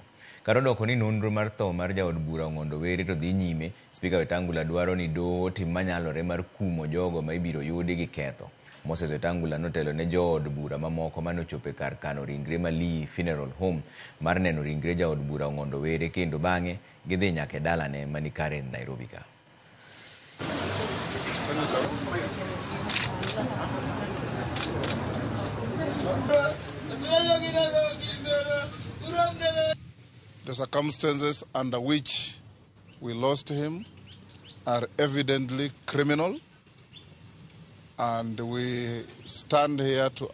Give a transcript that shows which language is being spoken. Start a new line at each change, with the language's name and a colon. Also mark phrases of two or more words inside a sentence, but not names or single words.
Luo (Kenya and Tanzania): Karodoko ni nonro mar tho mar jaod bura Ng'ondo Were to dhi nyime, Spika Wetangula dwaro ni doho otim manyalore mar kumo jogo ma ibiro yudi gi ketho. Moses Wetangula notelo ne jood bura mamoko manochope kar kano ringre Malii Funeral Home mar neno ringre jaod bura Ng'ondo Were, kendo bang'e gidhi nyaka dalane mani Karen, Nairobi ka.
English: The circumstances under which we lost him are evidently criminal, and we stand here to